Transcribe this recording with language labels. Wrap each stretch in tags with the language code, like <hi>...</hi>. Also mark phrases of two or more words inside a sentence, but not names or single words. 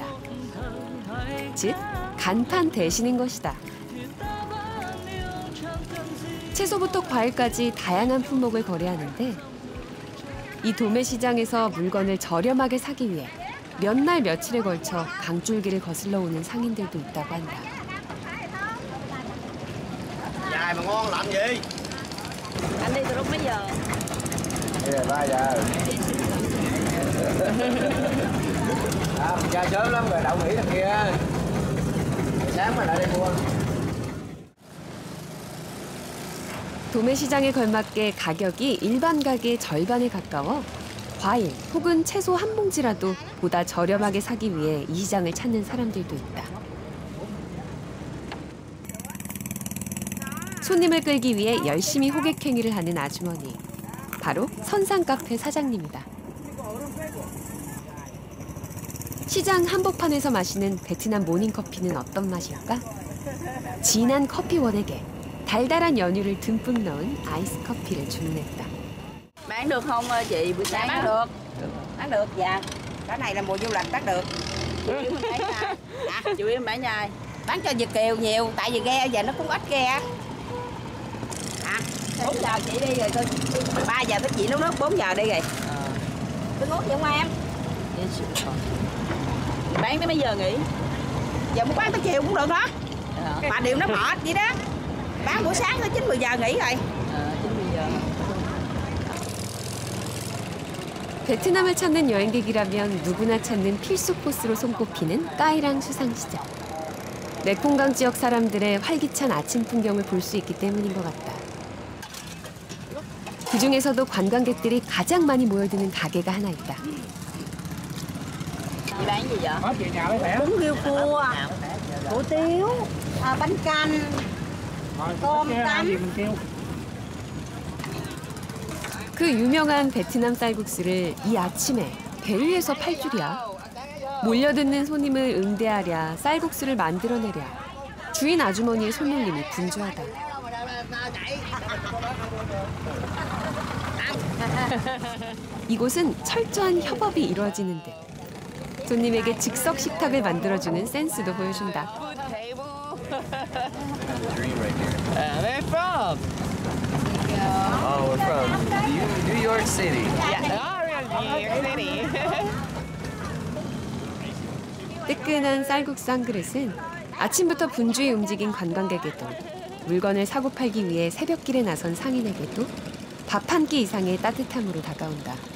<ko>즉, 간판 대신인 것이다. 채소부터 과일까지 다양한 품목을 거래하는데 이 도매시장에서 물건을 저렴하게 사기 위해 몇 날 며칠에 걸쳐 강줄기를 거슬러 오는 상인들도 있다고 한다.</ko> <vi>Dài mà ngon làm gì? Anh đi từ lúc mấy giờ? Bây giờ 3 giờ. Ra sớm lắm rồi, đậu nghỉ thằng kia. Sáng mà lại đây mua.</vi> <ko>도매시장에 걸맞게 가격이 일반 가게의 절반에 가까워 과일 혹은 채소 한 봉지라도 보다 저렴하게 사기 위해 이 시장을 찾는 사람들도 있다. 손님을 끌기 위해 열심히 호객행위를 하는 아주머니. 바로 선상카페 사장님이다. 시장 한복판에서 마시는 베트남 모닝커피는 어떤 맛일까? 진한 커피 원액에 달달한 연유를 듬뿍 넣은 아이스 커피를 주문했다.</ko> <vi>Bán được không chị? Buổi sáng bán được. Bán được, dạ. Cái này là mùa du lịch bán được. Chủ yếu mình bán nhai. Dạ, chủ yếu mình bán nhai. Bán cho Việt kiều nhiều, tại vì ghe giờ nó cũng ít ghe. 4 giờ chị đi rồi tôi 3 giờ tới chị nấu nước 4 giờ đi rồi. Tôi nuốt vậy không em? Bán tới mấy giờ nghỉ? Giờ muốn bán tới chiều cũng được đó. Mà điều nó mệt vậy đó. bán buổi sáng tới 9-10 giờ nghỉ rồi. 9-10 giờ.</vi> <ko>베트남을 찾는 여행객이라면 누구나 찾는 필수 코스로 손꼽히는 까이랑 수상시장. 메콩강 지역 사람들의 활기찬 아침 풍경을 볼 수 있기 때문인 것 같다. 그중에서도 관광객들이 가장 많이 모여드는 가게가 하나 있다.</ko> <vi>Chị bán gì vậy? Bún riêu cua, hủ tiếu, bánh canh, tôm tấm.</vi> <ko>그 유명한 베트남 쌀국수를 이 아침에 배 위에서 팔 줄이야. 몰려드는 손님을 응대하랴 쌀국수를 만들어내랴 주인 아주머니의 손놀림이 분주하다. 이곳은 철저한 협업이 이루어지는 듯. 손님에게 즉석 식탁을 만들어주는 센스도 보여준다.</ko> <en>Where are you from? Oh, we're from New York City. New York City.</en> <ko>뜨끈한 쌀국수 한 그릇은 아침부터 분주히 움직인 관광객에도 물건을 사고 팔기 위해 새벽길에 나선 상인에게도 밥 한 끼 이상의 따뜻함으로 다가온다.</ko>